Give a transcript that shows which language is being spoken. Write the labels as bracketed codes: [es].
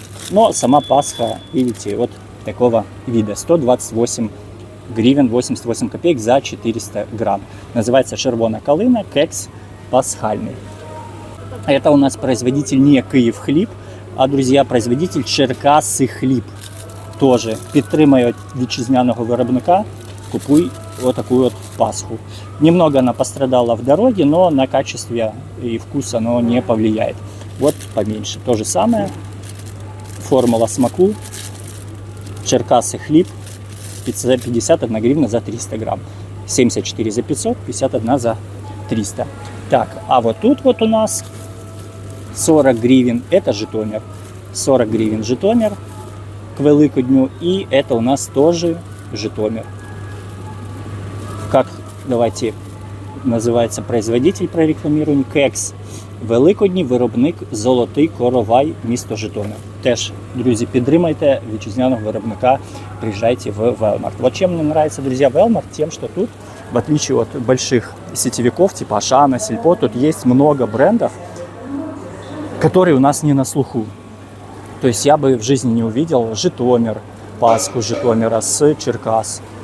[ru] Но сама Пасха, видите, вот такого вида. 128 гривен 88 копеек за 400 грамм. Называется червона калина, кекс пасхальный. Это у нас производитель не Киев хліб, а, друзья, производитель Черкаси хліб. Тоже [uk] підтримує вітчизняного виробника, купуй [ru] вот такую вот Пасху. Немного она пострадала в дороге, но на качестве и вкус оно не повлияет. Вот поменьше. То же самое. Формула смаку. Черкаси хліб. 51 гривна за 300 грамм. 74 за 500, 51 за 300. Так, а вот тут вот у нас 40 гривен. Это Житомир. 40 гривен Житомир к Великодню. И это у нас тоже Житомир. Как, давайте, называется производитель, прорекламируем. [uk] Кекс Великодні, виробник Золотий Коровай, місто Житомир. Теж, друзі, підтримайте вітчизняного виробника, [ru] приезжайте в Велмарт. Вот чем мне нравится, друзья, Велмарт, тем, что тут, в отличие от больших сетевиков, типа Ашана, Сельпо, тут есть много брендов, которые у нас не на слуху. То есть я бы в жизни не увидел Житомир, Пасху Житомира с Черкас.